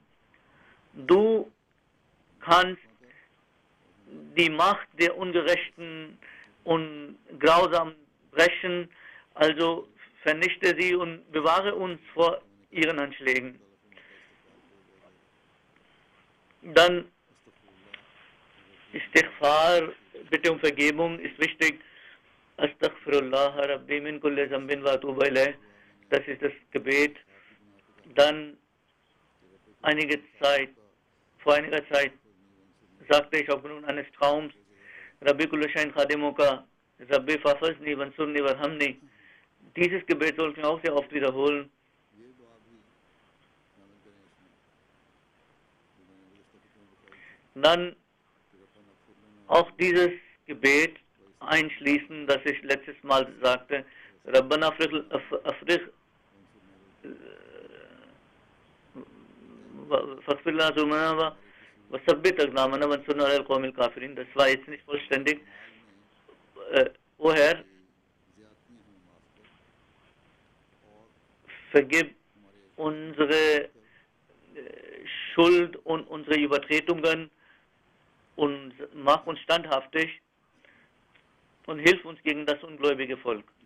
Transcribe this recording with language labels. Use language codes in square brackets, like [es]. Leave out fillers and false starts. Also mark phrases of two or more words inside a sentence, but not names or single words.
[de] Du kannst die Macht der Ungerechten und Grausamen brechen, also vernichte sie und bewahre uns vor ihren Anschlägen. Dann Istighfar, Bitte um Vergebung, ist wichtig. [ar] أستغفر الله ربي من كل ذنب وأتوب إليه. [de] Das ist das Gebet. Dann vor einiger Zeit sagte ich aufgrund eines Traums, [ar] رب كل شيء خادمك رب فاحفظني وانصرني وارحمني. [de] Dieses Gebet sollten wir auch sehr oft wiederholen. Dann auch dieses Gebet einschließen, das ich letztes Mal sagte, [ar] ربنا أفرغ فاغفر لنا ذنوبنا وثبت أقدامنا وانصرنا على القوم الكافرين. [de] Das war jetzt nicht vollständig. O Herr, vergib unsere Schuld und unsere Übertretungen und mach uns standhaftig und hilf uns gegen das ungläubige Volk.